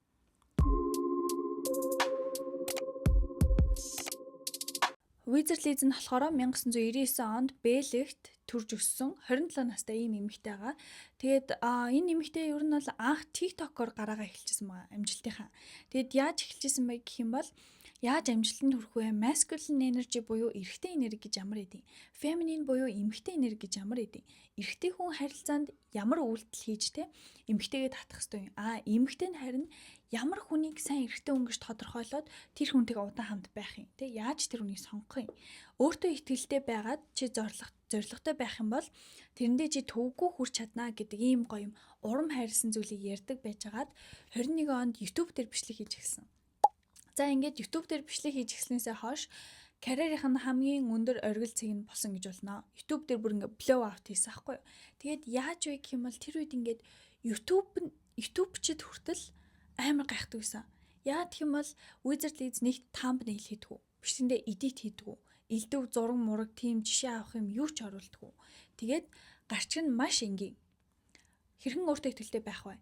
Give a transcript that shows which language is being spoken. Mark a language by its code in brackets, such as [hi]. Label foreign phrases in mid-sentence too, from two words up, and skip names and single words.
[mn] Wizardliz нь болохоор 1999 онд Бэлэгт төрж өссөн 27 настай ийм эмэгтэй байгаа. Тэгээд энэ эмэгтэй ер нь бол анх TikTok-оор гараагаа эхэлчихсэн байгаа амжилтынхаа. Тэгээд яаж эхэлчихсэн бэ гэх юм бол яаж амжилтанд хүрэх вэ? [en] Masculine energy [mn] буюу эрэгтэй энерги гэж ямар эдийн? Feminine буюу эмэгтэй энерги гэж ямар эдийн? Эрэгтэй хүн харилцаанд ямар үйлдэл хийж те эмэгтэйгээ татах ёстой юм. Эмэгтэй нь харин ямар хүнийг сайн эрэгтэй хүн гэж тодорхойлоод тэр хүнтэйгээ удаан хамт байх юм те яаж тэр хүнийг сонгох юм? Өөртөө итгэлтэй байгаад чи зоригтой байх юм бол тэрэндээ чи төвгүй хүрч чаднаа гэдэг ийм гоё юм урам хайрлсан зүйлийг ярьдаг байжгаад 21 онд YouTube дээр бичлэг хийж эхэлсэн. За ингээд YouTube дээр бичлэг хийж эхэлснээсээ хойш карьерийнх нь хамгийн өндөр оргил цэг нь болсон гэж болно. YouTube дээр бүр ингээд [en] blow out [mn] хийсэн аахгүй юу. Тэгээд яаж вэ гэх юм бол тэр үед ингээд YouTube-чд хүртэл амар гайхдаг байсан. Яа гэх юм бол Wizardliz нэг thumbnail хийдгүү. Бичлэгэндээ edit хийдгүү. Илдэв зураг мураг тийм жишээ авах юм юу ч оруулдаггүй. Тэгээд гарч нь маш энгийн. Хэрхэн өөртөө итгэлтэй байх вэ?